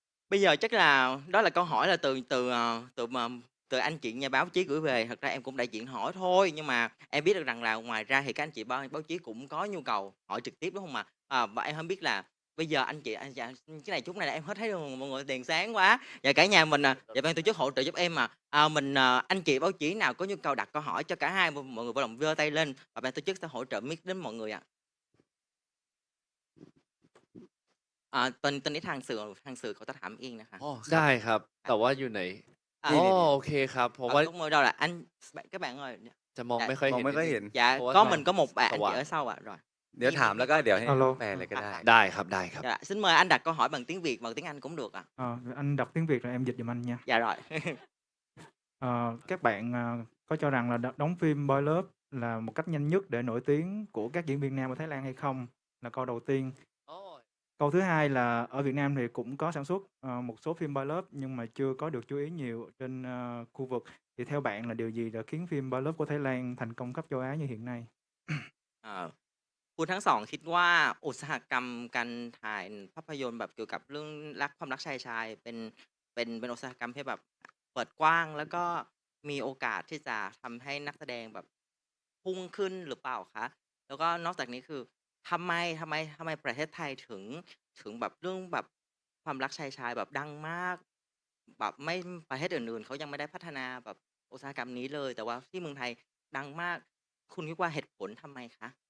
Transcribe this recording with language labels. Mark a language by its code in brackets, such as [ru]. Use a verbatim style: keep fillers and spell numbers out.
[vi] bây giờ chắc là đó là câu hỏi là từ từ từ mà từ anh chị nhà báo chí gửi về thật ra em cũng đại diện hỏi thôi nhưng mà em biết được rằng là ngoài ra thì các anh chị báo, báo chí cũng có nhu cầu hỏi trực tiếp đúng không ạ à, và em không biết là bây giờ anh chị anh dạ, cái này chút này là em hết thấy rồi mọi người đèn sáng quá dạ cả nhà mình à dạ ban tổ chức hỗ trợ giúp em mà à, mình à, anh chị báo chí nào có nhu cầu đặt câu hỏi cho cả hai mọi người vui lòng giơ tay lên và ban tổ chức sẽ hỗ trợ mic đến mọi người ạ à. [th] à, [vi] tên tên ấy [th] ทางสื่อทางสื่อเขาจะถามเองนะคะ ได้ครับแต่ว่าอยู่ไหนอ๋อโอเคครับผมว่า [vi] đúng rồi đâu là anh các bạn ơi [th] จะมองไม่ค่อยเห็น ไม่ค่อยเห็น [vi] dạ có mình có một bạn chị ở sau ạ rồi [th] เดี๋ยวถามแล้วก็เดี๋ยวให้แปลอะไรก็ได้ ได้ครับได้ครับ [vi] dạ, xin mời anh đặt câu hỏi bằng tiếng Việt bằng tiếng Anh cũng được ạ. À. À, anh đọc tiếng Việt rồi em dịch giùm anh nha. Dạ rồi. à, các bạn có cho rằng là đóng phim Boy Love là một cách nhanh nhất để nổi tiếng của các diễn viên nam ở Thái Lan hay không là câu đầu tiên. Oh. Câu thứ hai là ở Việt Nam thì cũng có sản xuất một số phim Boy Love nhưng mà chưa có được chú ý nhiều trên khu vực thì theo bạn là điều gì đã khiến phim Boy Love của Thái Lan thành công khắp châu Á như hiện nay? à. [th] คุณทั้งสองคิดว่าอุตสาหกรรมการถ่ายภาพยนตร์แบบเกี่ยวกับเรื่องรักความรักชายชายเป็นเป็นเป็นอุตสาหกรรมที่แบบเปิดกว้างแล้วก็มีโอกาสที่จะทำให้นักแสดงแบบพุ่งขึ้นหรือเปล่าคะแล้วก็นอกจากนี้คือทำไมทำไมทำไมประเทศไทยถึงถึงแบบเรื่องแบบความรักชายชายแบบดังมากแบบไม่ประเทศอื่นๆเขายังไม่ได้พัฒนาแบบอุตสาหกรรมนี้เลยแต่ว่าที่เมืองไทยดังมากคุณคิดว่าเหตุผลทำไมคะ